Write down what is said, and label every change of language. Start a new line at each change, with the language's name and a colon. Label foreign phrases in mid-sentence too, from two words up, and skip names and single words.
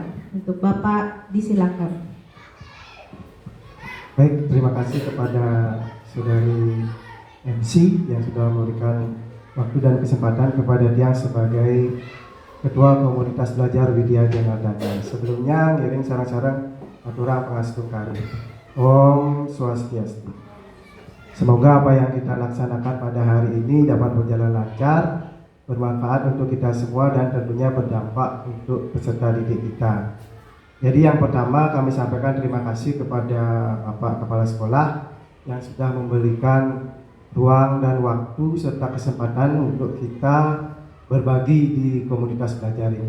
Indonesian: Untuk Bapak disilakan. Baik, terima kasih kepada Saudari MC yang sudah memberikan waktu dan kesempatan kepada dia sebagai Ketua Komunitas Belajar Widya Janardana.
Balinese: Sebelumnya ngiring sarang-sarang aturang pengasih kari. Om Swastiastu.
Indonesian: Semoga apa yang kita laksanakan pada hari ini dapat berjalan lancar, bermanfaat untuk kita semua dan tentunya berdampak untuk peserta didik kita. Jadi yang pertama kami sampaikan terima kasih kepada Bapak Kepala Sekolah yang sudah memberikan ruang dan waktu serta kesempatan untuk kita berbagi di komunitas belajar ini.